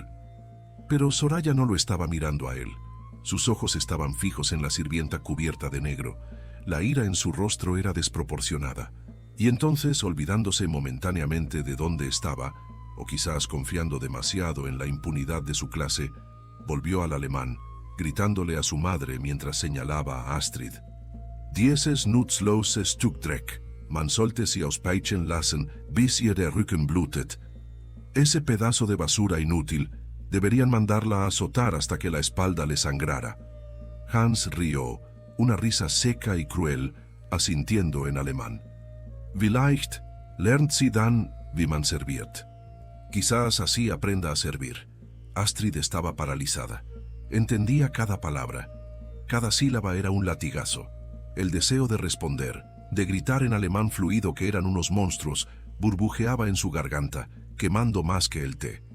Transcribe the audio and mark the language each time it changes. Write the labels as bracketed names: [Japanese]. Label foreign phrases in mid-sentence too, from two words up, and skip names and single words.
[Spanish] Pero Soraya no lo estaba mirando a él. Sus ojos estaban fijos en la sirvienta cubierta de negro. La ira en su rostro era desproporcionada. Y entonces, olvidándose momentáneamente de dónde estaba, o quizás confiando demasiado en la impunidad de su clase, volvió al alemán, gritándole a su madre mientras señalaba a Astrid. [German] «Dieses nutzlose Stück Dreck, man sollte sie auspeitschen lassen, bis ihr der Rücken blutet». [Spanish] Ese pedazo de basura inútil, deberían mandarla a azotar hasta que la espalda le sangrara. Hans rió, una risa seca y cruel, asintiendo en alemán. [German] «Vielleicht lernt sie dann, wie man serviert». [Spanish] Quizás así aprenda a servir. Astrid estaba paralizada. Entendía cada palabra. Cada sílaba era un latigazo. El deseo de responder, de gritar en alemán fluido que eran unos monstruos, burbujeaba en su garganta, quemando más que el té.